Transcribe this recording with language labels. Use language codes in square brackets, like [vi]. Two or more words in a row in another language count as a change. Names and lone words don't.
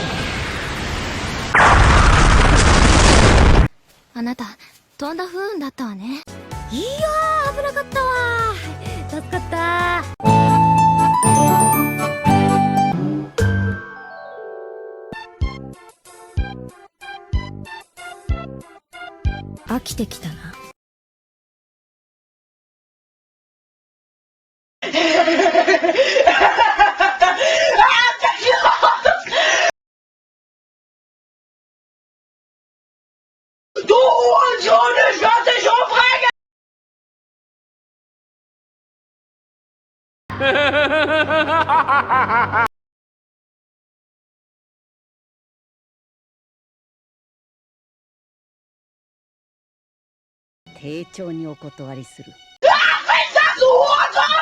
[ja] あなたとんだ不運だったわね。いやー危なかったわ。助かった。飽きてきたな。 [de] Du Hurensohn, ich werd dich umbringen! Ha [ja] 丁重にお断りする。 [de] Du Hurensohn!